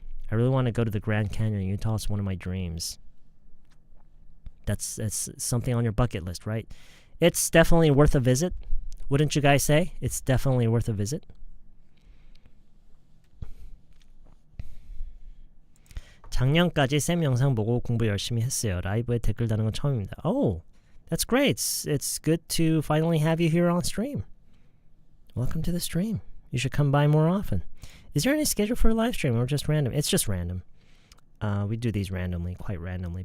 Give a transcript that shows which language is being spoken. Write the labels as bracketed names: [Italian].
[English] I really want to go to the Grand Canyon in Utah. It's one of my dreams. That's something on your bucket list, right? It's definitely worth a visit. Wouldn't you guys say? It's definitely worth a visit. [Korean] 작년까지 쌤 영상 보고 공부 열심히 했어요. 라이브에 댓글 다는 건 처음입니다. [English] Oh, that's great. It's good to finally have you here on stream. Welcome to the stream. You should come by more often. Is there any schedule for a live stream or just random? It's just random. We do these randomly, quite randomly.